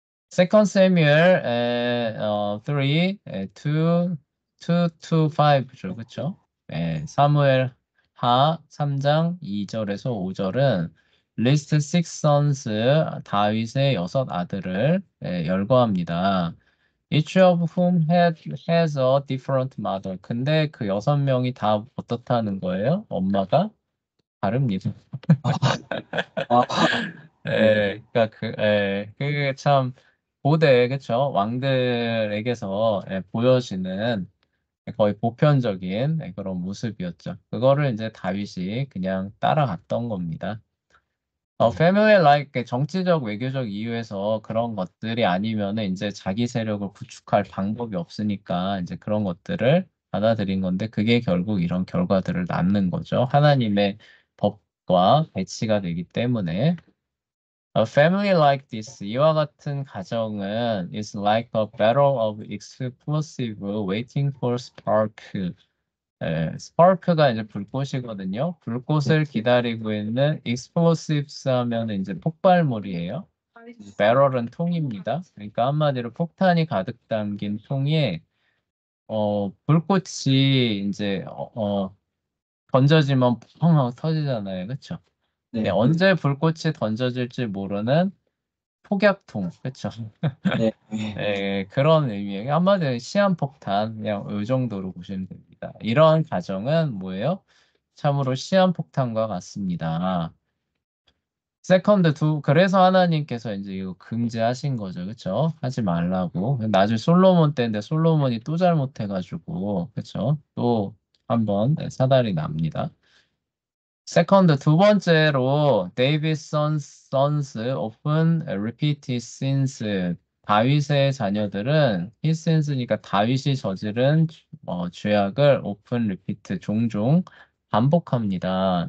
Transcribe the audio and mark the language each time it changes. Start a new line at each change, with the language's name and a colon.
English: Second Samuel 3, 2, 2 to 5죠. 그쵸?
Korean: 사무엘 하 3장 2절에서 5절은
English: list six sons
Korean: 다윗의 여섯 아들을 열거합니다.
English: Each of whom has a different mother.
Korean: 근데 그 여섯 명이 다 어떻다는 거예요? 엄마가 다릅니다. 아, 네. 그러니까 그게 참 고대, 그쵸? 왕들에게서 보여지는 거의 보편적인 그런 모습이었죠. 그거를 이제 다윗이 그냥 따라갔던 겁니다. 네. 패밀리 라이크 정치적 외교적 이유에서 그런 것들이 아니면은 이제 자기 세력을 구축할 방법이 없으니까 이제 그런 것들을 받아들인 건데 그게 결국 이런 결과들을 낳는 거죠. 하나님의 법과 배치가 되기 때문에.
English: A family like this,
Korean: 이와 같은 가정은
English: is like a barrel of explosive waiting for spark.
Korean: 스파크가 이제 불꽃이거든요. 네. 불꽃을 기다리고 있는 explosives 하면 이제 폭발물이에요. barrel은 통입니다. 그러니까 한마디로 폭탄이 가득 담긴 통에 불꽃이 이제 던져지면 펑 하고 터지잖아요. 그렇죠? 네, 네. 언제 불꽃이 던져질지 모르는 폭약통, 그쵸? 네. 네. 그런 의미예요. 한마디로 시한폭탄, 그냥 이 정도로 보시면 됩니다. 이러한 가정은 뭐예요? 참으로 시한폭탄과 같습니다. 세컨드 그래서 하나님께서 이제 이거 금지하신 거죠. 그쵸? 하지 말라고. 나중에 솔로몬 때인데 솔로몬이 또 잘못해가지고, 그쵸? 또 한번 사달이 납니다. 세컨드 두 번째로
English: David's sons often repeat his sins.
Korean: 다윗의 자녀들은 his sins니까 다윗이 저지른 죄악을
English: often repeat
Korean: 종종 반복합니다.